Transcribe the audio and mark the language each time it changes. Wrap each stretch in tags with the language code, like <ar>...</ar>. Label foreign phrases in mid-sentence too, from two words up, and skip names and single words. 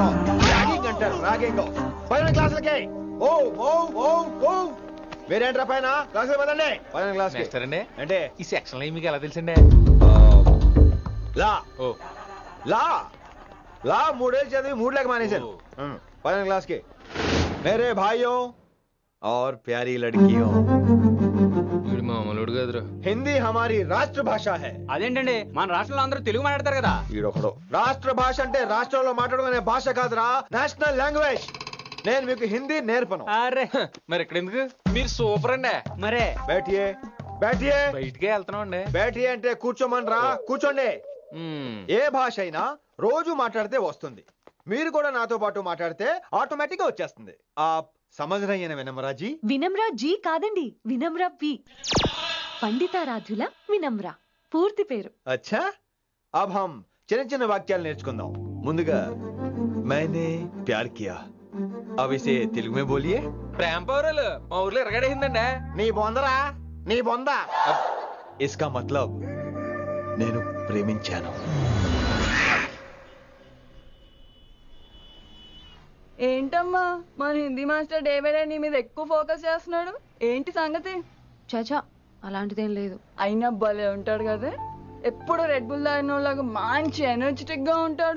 <te>ర్యాగింగ్ అంటారు ర్యాగింగ్. 5 క్లాసులకి. ఓ ఓ ఓ ఓ మీరేంట్రా పైన క్లాస్ పదండి పైన క్లాస్ అండి అంటే ఈ సెక్షన్ లో మీకు ఎలా తెలిసండి లా ఓ లా లా 3 ఏళ్ళు చదివి 3 लाख మానేశాను పైన</te> <hi>क्लास के मेरे भाइयों और प्यारी लड़कियों</hi> <te>వీడు మామూలుడు కదరా</te> <hi>हिंदी हमारी राष्ट्र भाषा है</hi> <te>అదేంటండి మన రాష్ట్రంలో అందరూ తెలుగు మాట్లాడతారు కదా ఈడొకడు రాష్ట్ర భాష అంటే రాష్ట్రంలో మాట్లాడుకునే భాష కాదురా</te> <en>National language</en> <te>నేను మీకు హిందీ నేర్పను అరే మరి ఇక్కడ ఎందుకు మీరు సూపర్ అండి మరే</te> <hi>बैठिए बैठिए</hi> <te>బయటికే వెళ్తున్నాం అండి बैठिए అంటే కూర్చోమనరా కూర్చోండి ఏ భాష అయినా రోజు మాట్లాడితే వస్తుంది మీరు కూడా నాతో పాటు మాట్లాడితే ఆటోమేటిక్ గా వచ్చేస్తుంది</te> <hi>आप समझ रही हैं ना विनम्रा जी</hi> <te>వినమ్రా జీ కాదండి వినమ్రా వి పండితారాధ్యుల వినమ్ర పూర్తి పేరు.</te> <hi>अच्छा अब हम</hi> <te>చిన్న చిన్న వాక్యాలు నేర్చుకుందాం ముందుగా</te> <hi>मैंने प्यार किया अब इसे तेलुगु में बोलिए</hi> <te>ప్రేమ పౌరాలు మా ఊర్లో ఎరగడేసిందండి నీ బొందరా నీ బొంద</te> <hi>इसका मतलब</hi> <te>నేను ప్రేమించాను ఏంటమ్మా మన హిందీ మాస్టర్</te> <en>day by day</en> <te>నీ మీద ఎక్కువ ఫోకస్ చేస్తున్నాడు ఏంటి సంగతి? చాచా అలాంటిదేం లేదు. అయినా భలే ఉంటాడు కదా, ఎప్పుడు రెడ్ బుల్ తాగినోళ్ళగా మంచి ఎనర్జెటిక్ గా ఉంటాడు.</te>